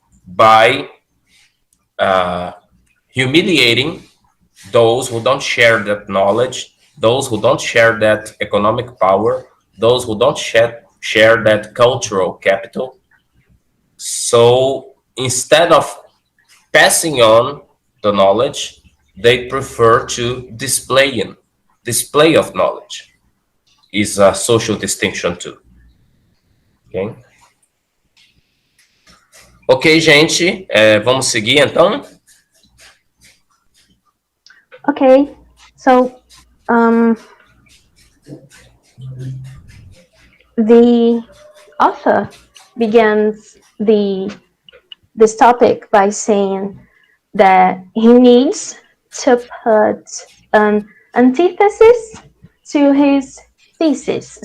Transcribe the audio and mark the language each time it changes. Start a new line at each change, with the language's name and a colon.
English: By humiliating those who don't share that knowledge, those who don't share that economic power, those who don't share that cultural capital. So instead of passing on the knowledge, they prefer to display of knowledge. is a social distinction too. Ok?
Portuguese: Ok, gente, vamos seguir então?
English: Okay, so the author begins this topic by saying that he needs to put an antithesis to his thesis.